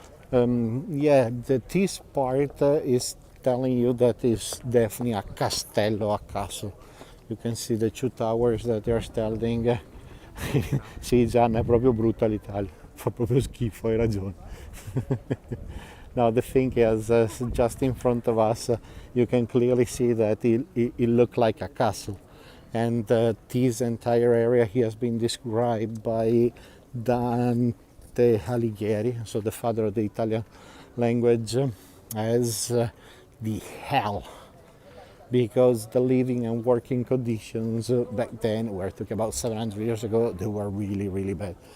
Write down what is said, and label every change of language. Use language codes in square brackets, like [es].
[en] Yeah, this part is telling you that is definitely a castello, a castle. You can see the two towers that they are standing. [it] Sì, Gianna, è proprio brutta l'Italia, fa proprio schifo, hai ragione. [en] Now the thing is, just in front of us, you can clearly see that it looked like a castle. And this entire area here has been described by Dante Alighieri, so the father of the Italian language, as the hell, because the living and working conditions back then, we're talking about 700 years ago, they were really, really bad.